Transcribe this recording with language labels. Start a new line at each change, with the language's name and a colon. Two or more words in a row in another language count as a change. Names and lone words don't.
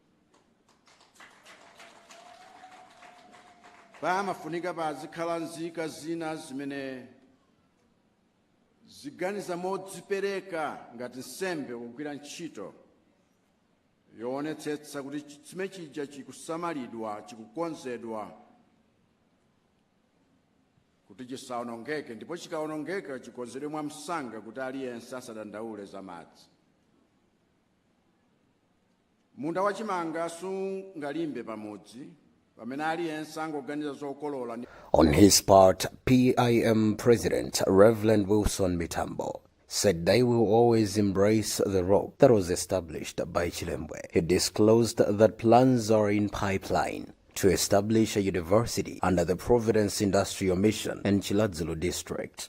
Nyanja: Pamafunika pazikhala nzika zina zimene ziganiza modzipereka ngati nsembe kugwira ntchito yoonetsetsa kuti chitsime chija chikusamalidwa, chikukonzedwa kuti chisaonongeke, ndipo chikaonongeka chikonzedwe mwamsanga kuti aliyense asadandaule za madzi. Munda wachimanga sungalimbe pamudzi pamene aliyense angoganiza zokolola.
English: On his part, PIM President Reverend Wilson Mitambo said they will always embrace the rock that was established by Chilembwe. He disclosed that plans are in pipeline to establish a university under the Providence Industrial Mission in Chiladzulu district.